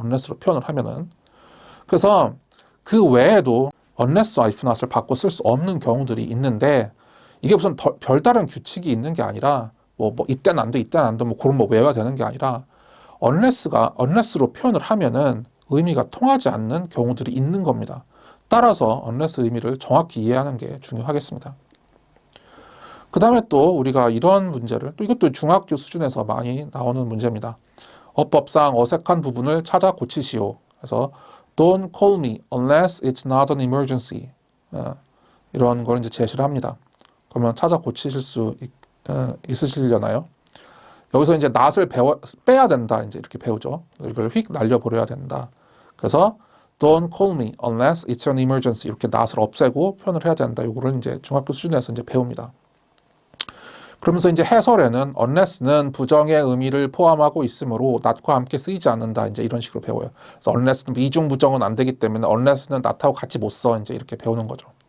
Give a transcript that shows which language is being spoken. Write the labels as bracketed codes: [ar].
[ko] unless로 표현을 하면은. 그래서 그 외에도 unless와 if not을 바꿔 쓸 수 없는 경우들이 있는데 이게 무슨 별다른 규칙이 있는 게 아니라 뭐 이때는 안 돼, 이때는 안 돼, 뭐 그런 뭐 외워야 되는 게 아니라 unless로 표현을 하면은 의미가 통하지 않는 경우들이 있는 겁니다. 따라서 unless 의미를 정확히 이해하는 게 중요하겠습니다. 그 다음에 또 우리가 이런 문제를, 또 이것도 중학교 수준에서 많이 나오는 문제입니다. 어법상 어색한 부분을 찾아 고치시오. 그래서 [en] Don't call me unless it's not an emergency. [ko] 이런 걸 이제 제시를 합니다. 그러면 찾아 고치실 수 있으시려나요? 여기서 이제 not을 빼야 된다. 이제 이렇게 배우죠. 이걸 휙 날려버려야 된다. 그래서 [en] Don't call me unless it's an emergency. [ko] 이렇게 not을 없애고 표현을 해야 된다. 이거를 이제 중학교 수준에서 이제 배웁니다. 그러면서 이제 해설에는 unless는 부정의 의미를 포함하고 있으므로 not과 함께 쓰이지 않는다. 이제 이런 식으로 배워요. 그래서 unless는 이중 부정은 안 되기 때문에 unless는 not하고 같이 못 써. 이제 이렇게 배우는 거죠.